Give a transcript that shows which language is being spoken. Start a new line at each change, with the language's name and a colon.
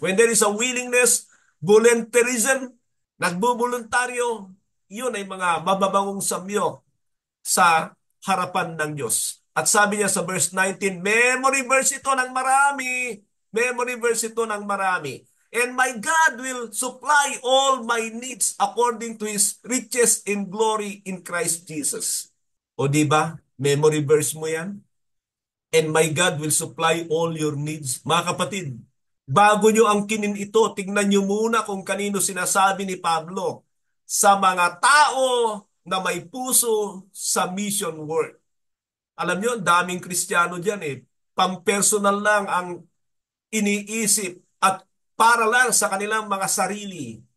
English: When there is a willingness, voluntarism,
Filipino: nagbubuluntaryo, yun ay mga mababangong samyo sa harapan ng Diyos. At sabi niya sa verse 19, memory verse ito ng marami. Memory verse ito ng marami.
English: And my God will supply all my needs according to His riches in glory in Christ Jesus.
Filipino: O di ba? Memory verse mo yan?
English: And my God will supply all your needs.
Filipino: Mga kapatid, bago nyo ang kinin ito, tingnan nyo muna kung kanino sinasabi ni Pablo. Sa mga tao na may puso sa mission work. Alam nyo, daming Kristiyano dyan eh. Pampersonal lang ang iniisip at para lang sa kanilang mga sarili.